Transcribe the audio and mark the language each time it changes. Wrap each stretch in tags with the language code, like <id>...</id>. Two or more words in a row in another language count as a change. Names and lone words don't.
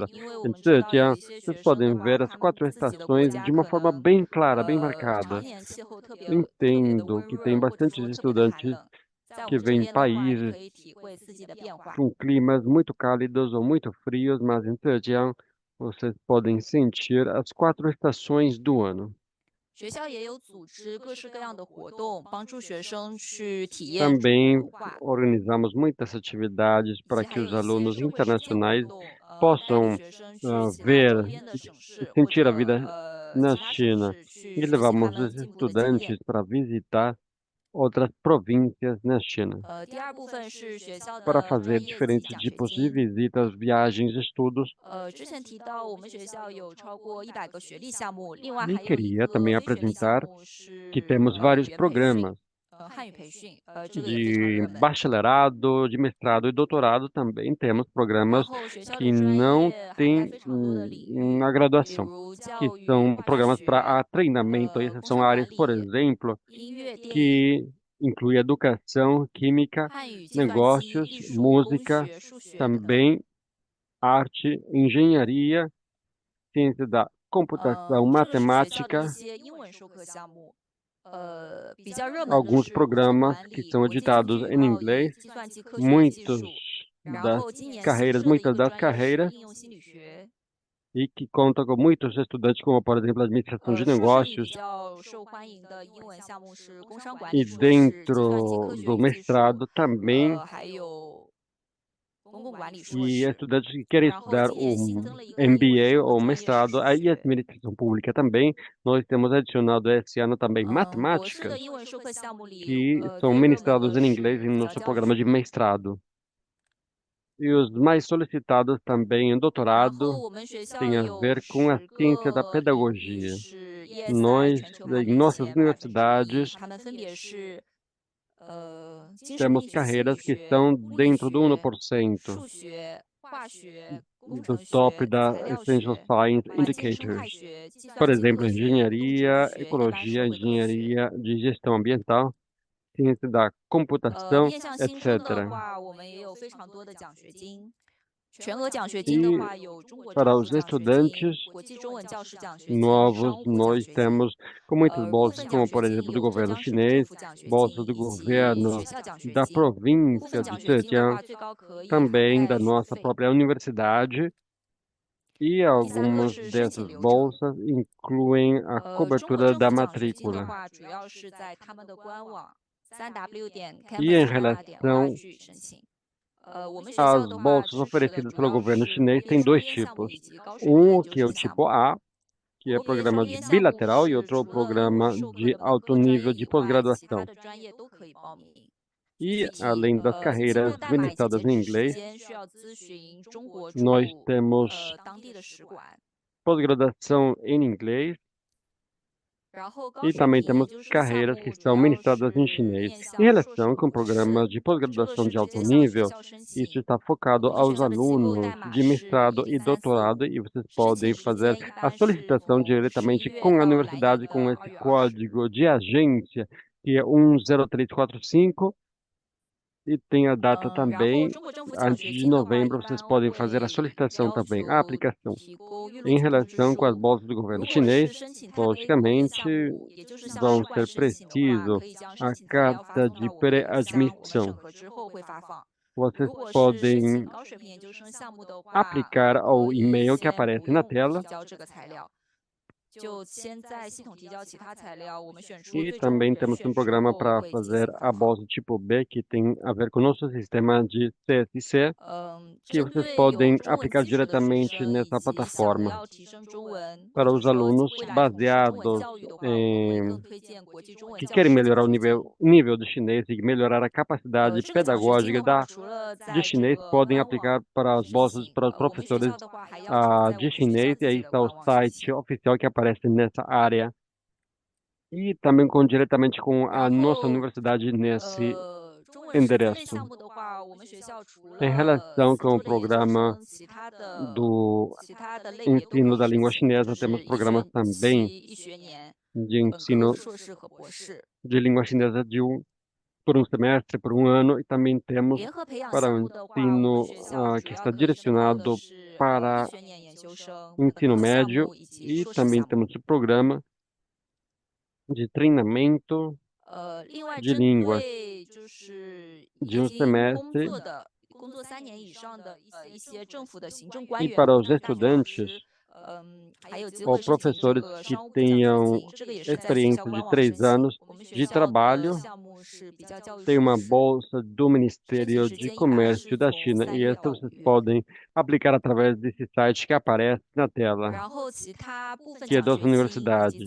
<pt>Em Zhejiang, vocês podem ver as 4 estações de uma forma bem clara, bem marcada. Entendo que tem bastante estudantes que vêm de países com climas muito cálidos ou muito frios, mas em Zhejiang vocês podem sentir as 4 estações do ano.</pt> <zh>学校也有组织各式各样的活动，帮助学生去体验中国</zh> <pt>Também</pt> <zh>文化，</zh> <pt>organizamos muitas atividades</pt> <zh>以及</zh> <pt>para</pt> <zh>还</zh> <pt>que</pt> <zh>有</zh> <pt>os</pt> <zh>一些</zh> <pt>alunos</pt> <zh>社会实践活</zh> <pt>internacionais</pt> <zh>动，带领</zh> <pt>possam</pt> <zh>学生去其他</zh> <pt>ver</pt> <zh>周边的省</zh> <pt>e</pt> <zh>市或</zh> <pt>sentir a</pt> <zh>者</zh> <pt>vida na</pt> <zh>其他城</zh> <pt>China.</pt> <zh>市去</zh> <pt>E</pt> <zh>学习他</zh> <pt>levamos</pt> <zh>们</zh> <pt>os</pt> <zh>进步的经验。</zh> <pt>estudantes para visitar outras províncias na China,</pt> <zh>第二部分是学校</zh> <pt>para</pt> <zh>的</zh> <pt>fazer</pt> <zh>专业及</zh> <pt>diferentes</pt> <zh>奖学</zh> <pt>tipos de</pt> <zh>金。</zh> <pt>visitas, viagens, estudos.</pt> <zh>之前提到我们学校有超过100个学历项目，另外</zh> <pt>E</pt> <zh>还有一</zh> <pt>queria</pt> <zh>个</zh> <pt>também</pt> <zh>非学历项</zh> <pt>apresentar</pt> <zh>目</zh> <pt>que</pt> <zh>是</zh> <pt>temos</pt> <zh>语</zh> <pt>vários</pt> <zh>言培训，</zh> <pt>programas</pt> <zh>汉语培训，这个也非常</zh> <pt>de</pt> <zh>热门。</zh> <pt>bacharelado, de mestrado e doutorado. Também temos</pt> <zh>然</zh> <pt>programas</pt> <zh>后学校</zh> <pt>que</pt> <zh>的专</zh> <pt>não</pt> <zh>业涵盖</zh> <pt>têm</pt> <zh>非常多的领域，</zh> <pt>na</pt> <zh>比</zh> <pt>graduação,</pt> <zh>如</zh> <pt>que</pt> <zh>教育、</zh> <pt>são</pt> <zh>化</zh> <pt>programas</pt> <zh>学、</zh> <pt>para treinamento. Essas</pt> <zh>工</zh> <pt>são</pt> <zh>商</zh> <pt>áreas,</pt> <zh>管</zh> <pt>por</pt> <zh>理、</zh> <pt>exemplo,</pt> <zh>音乐、电影、</zh> <pt>que inclui educação, química,</pt> <zh>汉语、计算机、</zh> <pt>negócios,</pt> <zh>艺术、工</zh> <pt>música,</pt> <zh>学、数学等等。</zh> <pt>também arte, engenharia, ciência da computação,</pt> <zh>这个是学校的一</zh> <pt>matemática.</pt> <zh>些英文授课项目。比较热门的</zh> <pt>Alguns</pt> <zh>是工商</zh> <pt>programas</pt> <zh>管</zh> <pt>que</pt> <zh>理、</zh> <pt>são</pt> <zh>国际经</zh> <pt>editados</pt> <zh>济与</zh> <pt>em</pt> <zh>贸易、</zh> <pt>inglês,</pt> <zh>计算机科学与技</zh> <pt>muitos</pt> <zh>术。然</zh> <pt>das</pt> <zh>后今年新</zh> <pt>carreiras,</pt> <zh>设的一</zh> <pt>muitas</pt> <zh>个</zh> <pt>das</pt> <zh>专业是</zh> <pt>carreiras,</pt> <zh>应用心理学。</zh> <pt>e que conta com muitos estudantes, como por exemplo administração de</pt> <zh>硕士里比</zh> <pt>negócios,</pt> <zh>较受欢迎的英文项目是工商管</zh> <pt>e</pt> <zh>理硕士、计算机</zh> <pt>dentro</pt> <zh>科学</zh> <pt>do</pt> <zh>与技术，</zh> <pt>mestrado também,</pt> <zh>还有公共管理硕</zh> <pt>e</pt> <zh>士。</zh> <pt>estudantes que querem</pt> <zh>然后</zh> <pt>estudar</pt> <zh>今年</zh> <pt>o</pt> <zh>新增了一个英文</zh> <pt>MBA</pt> <zh>授</zh> <pt>ou</pt> <zh>课专业是</zh> <pt>mestrado,</pt> <zh>数</zh> <pt>aí</pt> <zh>学。</zh> <pt>administração pública também. Nós temos adicionado esse ano também</pt> <zh>博士</zh> <pt>matemática,</pt> <zh>的英文授课项目里，</zh> <pt>que</pt> <zh>最</zh> <pt>são</pt> <zh>热门</zh> <pt>ministrados</pt> <zh>的</zh> <pt>em</pt> <zh>是</zh> <pt>inglês em</pt> <zh>比较</zh> <pt>nosso</pt> <zh>教</zh> <pt>programa de</pt> <zh>学。</zh> <pt>mestrado. E os mais solicitados também em</pt> <zh>然后</zh> <pt>doutorado</pt> <zh>我们学校</zh> <pt>tem a</pt> <zh>有</zh> <pt>ver com a</pt> <zh>10</zh> <pt>ciência da</pt> <zh>个领域</zh> <pt>pedagogia.</pt> <zh>是 ESI</zh> <pt>Nós,</pt> <zh>全球排</zh> <pt>em</pt> <zh>名</zh> <pt>nossas</pt> <zh>前1%，</zh> <pt>universidades,</pt> <zh>它们分别是精神</zh> <pt>temos</pt> <zh>病学、心理</zh> <pt>carreiras que</pt> <zh>学、</zh> <pt>estão</pt> <zh>物理</zh> <pt>dentro do</pt> <zh>学、</zh> <pt>1%</pt> <zh>数学、化学、工</zh> <pt>do</pt> <zh>程</zh> <pt>top</pt> <zh>学、</zh> <pt>da</pt> <zh>材料</zh> <pt>Essential</pt> <zh>学、</zh> <pt>Science</pt> <zh>环境生态</zh> <pt>Indicators.</pt> <zh>学、计</zh> <pt>Por</pt> <zh>算机</zh> <pt>exemplo,</pt> <zh>科学、动植物</zh> <pt>engenharia,</pt> <zh>学、一般社</zh> <pt>ecologia,</pt> <zh>会科学。</zh> <pt>engenharia de gestão ambiental, ciência da computação,</pt> <zh>面向新生的</zh> <pt>etc.</pt> <zh>话，我们也有非常多的奖学金。全额奖学</zh> <pt>E</pt> <zh>金的话，有中国</zh> <pt>para</pt> <zh>政府</zh> <pt>os</pt> <zh>奖学金、</zh> <pt>estudantes</pt> <zh>国际中文教师奖学金、</zh> <pt>novos,</pt> <zh>商务奖</zh> <pt>nós</pt> <zh>学金。</zh> <pt>temos com muitas</pt> <zh>部</zh> <pt>bolsas,</pt> <zh>分</zh> <pt>como</pt> <zh>奖学</zh> <pt>por</pt> <zh>金</zh> <pt>exemplo do</pt> <zh>有浙</zh> <pt>governo</pt> <zh>江省政</zh> <pt>chinês,</pt> <zh>府奖学</zh> <pt>bolsas</pt> <zh>金</zh> <pt>do</pt> <zh>以及</zh> <pt>governo</pt> <zh>学校奖学</zh> <pt>da</pt> <zh>金。部分</zh> <pt>província</pt> <zh>奖</zh> <pt>de</pt> <zh>学金的</zh> <pt>Zhejiang,</pt> <zh>话，最高可以涵</zh> <pt>também</pt> <zh>盖</zh> <pt>da</pt> <zh>学</zh> <pt>nossa</pt> <zh>费。</zh> <pt>própria universidade. E</pt> <zh>第三个</zh> <pt>algumas</pt> <zh>是申请</zh> <pt>dessas</pt> <zh>流程。</zh> <pt>bolsas incluem a</pt> <zh>中国</zh> <pt>cobertura</pt> <zh>政</zh> <pt>da</pt> <zh>府奖学金的</zh> <pt>matrícula.</pt> <zh>话，主要是在他们的官网 3w.campus</zh> <pt>E em</pt> <zh>china.org</zh> <pt>relação</pt> <zh>申请。我们学</zh> <pt>às</pt> <zh>校的话</zh> <pt>bolsas</pt> <zh>支持的</zh> <pt>oferecidas</pt> <zh>主</zh> <pt>pelo</pt> <zh>要</zh> <pt>governo</pt> <zh>是</zh> <pt>chinês</pt> <zh>国</zh> <pt>tem</pt> <zh>别双</zh> <pt>dois</pt> <zh>边项目</zh> <pt>tipos.</pt> <zh>以及高水平研</zh> <pt>Que</pt> <zh>究</zh> <pt>é o</pt> <zh>生项</zh> <pt>tipo</pt> <zh>目。</zh> <pt>A, que é</pt> <zh>国别双</zh> <pt>programa</pt> <zh>边项目</zh> <pt>bilateral, e</pt> <zh>是</zh> <pt>outro</pt> <zh>除了有</zh> <pt>programa</pt> <zh>授课</zh> <pt>de</pt> <zh>的本</zh> <pt>alto</pt> <zh>科专</zh> <pt>nível</pt> <zh>业</zh> <pt>de</pt> <zh>以外，其他</zh> <pt>pós-graduação.</pt> <zh>的专业都可以报名。</zh> <pt>E além das</pt> <zh>进</zh> <pt>carreiras</pt> <zh>入代码以及</zh> <pt>ministradas</pt> <zh>截</zh> <pt>em</pt> <zh>止时</zh> <pt>inglês,</pt> <zh>间需要咨询中国驻</zh> <pt>nós temos</pt> <zh>当地的使馆。</zh> <pt>pós-graduação em inglês</pt> <zh>然后高</zh> <pt>e</pt> <zh>水</zh> <pt>também</pt> <zh>平研</zh> <pt>temos</pt> <zh>究生项</zh> <pt>carreiras</pt> <zh>目</zh> <pt>que</pt> <zh>主</zh> <pt>são</pt> <zh>要</zh> <pt>ministradas em</pt> <zh>是</zh> <pt>chinês.</pt> <zh>面</zh> <pt>Em</pt> <zh>向硕士</zh> <pt>relação</pt> <zh>和</zh> <pt>com</pt> <zh>博士，</zh> <pt>programas de</pt> <zh>这个</zh> <pt>pós-graduação</pt> <zh>是</zh> <pt>de</pt> <zh>直</zh> <pt>alto</pt> <zh>接向学</zh> <pt>nível,</pt> <zh>校申</zh> <pt>isso</pt> <zh>请。</zh> <pt>está</pt> <zh>我</zh> <pt>focado</pt> <zh>们学</zh> <pt>aos</pt> <zh>校的机构代</zh> <pt>alunos</pt> <zh>码</zh> <pt>de</pt> <zh>是</zh> <pt>mestrado e</pt> <zh>10345，</zh> <pt>doutorado, e vocês</pt> <zh>申请</zh> <pt>podem</pt> <zh>时</zh> <pt>fazer</pt> <zh>间一</zh> <pt>a</pt> <zh>般是</zh> <pt>solicitação</pt> <zh>从</zh> <pt>diretamente</pt> <zh>11月</zh> <pt>com a</pt> <zh>到来年</zh> <pt>universidade</pt> <zh>的</zh> <pt>com</pt> <zh>2</zh> <pt>esse</pt> <zh>月20。</zh> <pt>código de agência, que é 10345, e tem a data</pt> <zh>然后</zh> <pt>também.</pt> <zh>中国政府奖</zh> <pt>Antes</pt> <zh>学</zh> <pt>de</pt> <zh>金的话，一</zh> <pt>novembro, vocês</pt> <zh>般</zh> <pt>podem fazer a</pt> <zh>会</zh> <pt>solicitação</pt> <zh>要</zh> <pt>também, a</pt> <zh>求</zh> <pt>aplicação.</pt> <zh>提供预录</zh> <pt>Em</pt> <zh>通知</zh> <pt>relação com as</pt> <zh>书。</zh> <pt>bolsas do</pt> <zh>如</zh> <pt>governo</pt> <zh>果是</zh> <pt>chinês,</pt> <zh>申请太微国别项</zh> <pt>logicamente</pt> <zh>目，也就是向</zh> <pt>vão</pt> <zh>使馆</zh> <pt>ser</pt> <zh>申请的话，</zh> <pt>preciso</pt> <zh>可以将</zh> <pt>a</pt> <zh>申请材料发</zh> <pt>carta</pt> <zh>送</zh> <pt>de</pt> <zh>到我们的邮箱，我们审</zh> <pt>pré-admissão.</pt> <zh>核之后会发放。</zh> <pt>Vocês</pt> <zh>如果是申请</zh> <pt>podem</pt> <zh>高水平研究生项目的话，</zh> <pt>aplicar</pt> <zh>可</zh> <pt>ao</pt> <zh>以</zh> <pt>e-mail que</pt> <zh>先</zh> <pt>aparece</pt> <zh>不</zh> <pt>na</pt> <zh>用</zh> <pt>tela</pt> <zh>提交这个材料，就先在系统提交其他材料，我们选出</zh> <pt>e</pt> <zh>最终</zh> <pt>também</pt> <zh>人</zh> <pt>temos</pt> <zh>选</zh> <pt>um</pt> <zh>之</zh> <pt>programa</pt> <zh>后</zh> <pt>para</pt> <zh>会进</zh> <pt>fazer</pt> <zh>行</zh> <pt>a</pt> <zh>发放。</zh> <pt>bolsa tipo B, que tem a ver com o nosso sistema de CSC, que</pt> <zh>针</zh> <pt>vocês</pt> <zh>对有</zh> <pt>podem</pt> <zh>中文</zh> <pt>aplicar</pt> <zh>基础的学</zh> <pt>diretamente</pt> <zh>生以</zh> <pt>nessa</pt> <zh>及想</zh> <pt>plataforma.</pt> <zh>要提升中文，或</zh> <pt>Para</pt> <zh>者</zh> <pt>os</pt> <zh>说</zh> <pt>alunos</pt> <zh>未来从事中文</zh> <pt>baseados</pt> <zh>教育的话，我们会更</zh> <pt>em</pt> <zh>推荐国际中文</zh> <pt>que</pt> <zh>教</zh> <pt>querem</pt> <zh>师奖</zh> <pt>melhorar o</pt> <zh>学金。</zh> <pt>nível de chinês e melhorar a capacidade</pt> <zh>这个奖学金</zh> <pt>pedagógica</pt> <zh>的话，</zh> <pt>da</pt> <zh>除了</zh> <pt>de</pt> <zh>在这</zh> <pt>chinês,</pt> <zh>个</zh> <pt>podem</pt> <zh>官</zh> <pt>aplicar</pt> <zh>网</zh> <pt>para as</pt> <zh>申</zh> <pt>bolsas</pt> <zh>请，</zh> <pt>para os</pt> <zh>我们学</zh> <pt>professores</pt> <zh>校的话还要求在我</zh> <pt>de</pt> <zh>们学校</zh> <pt>chinês,</pt> <zh>自</zh> <pt>e</pt> <zh>己</zh> <pt>aí</pt> <zh>的</zh> <pt>está o</pt> <zh>官网申</zh> <pt>site</pt> <zh>请。</zh> <pt>oficial que aparece nessa área. E também diretamente com a</pt> <zh>然</zh> <pt>nossa</pt> <zh>后</zh> <pt>universidade nesse</pt> <zh>中文师资类</zh> <pt>endereço.</pt> <zh>项目的话，我们学校除</zh> <pt>Em</pt> <zh>了</zh> <pt>relação</pt> <zh>4</zh> <pt>com o</pt> <zh>周的研究</zh> <pt>programa</pt> <zh>生，其他</zh> <pt>do</pt> <zh>的类别都可</zh> <pt>ensino</pt> <zh>以</zh> <pt>da</pt> <zh>申</zh> <pt>língua</pt> <zh>请，就</zh> <pt>chinesa,</pt> <zh>是</zh> <pt>temos</pt> <zh>一</zh> <pt>programas</pt> <zh>学</zh> <pt>também</pt> <zh>期、1学年，</zh> <pt>de</pt> <zh>本科、</zh> <pt>ensino</pt> <zh>硕士和博士。</zh> <pt>de língua chinesa por um semestre, por um ano, e também temos</pt> <zh>联合培养</zh> <pt>para</pt> <zh>项</zh> <pt>o</pt> <zh>目的话，我们</zh> <pt>ensino</pt> <zh>学校</zh> <pt>que</pt> <zh>主要</zh> <pt>está</pt> <zh>可以申报的</zh> <pt>direcionado</pt> <zh>是1</zh> <pt>para</pt> <zh>学年研究生、</zh> <pt>o</pt> <zh>本</zh> <pt>ensino</pt> <zh>科项</zh> <pt>médio,</pt> <zh>目以及</zh> <pt>e</pt> <zh>硕士</zh> <pt>também</pt> <zh>项目。</zh> <pt>temos o programa de treinamento</pt> <zh>另外</zh> <pt>de</pt> <zh>针</zh> <pt>línguas</pt> <zh>对就是已</zh> <pt>de um</pt> <zh>经工</zh> <pt>semestre,</pt> <zh>作3年以上的一些政府的行政官</zh> <pt>e</pt> <zh>员</zh> <pt>para</pt> <zh>和</zh> <pt>os</pt> <zh>大学老师，</zh> <pt>estudantes ou professores que tenham experiência de 3 anos de trabalho. Tem uma bolsa do Ministério de Comércio da China e essa vocês podem aplicar através desse site que aparece na tela, que é das universidades.</pt>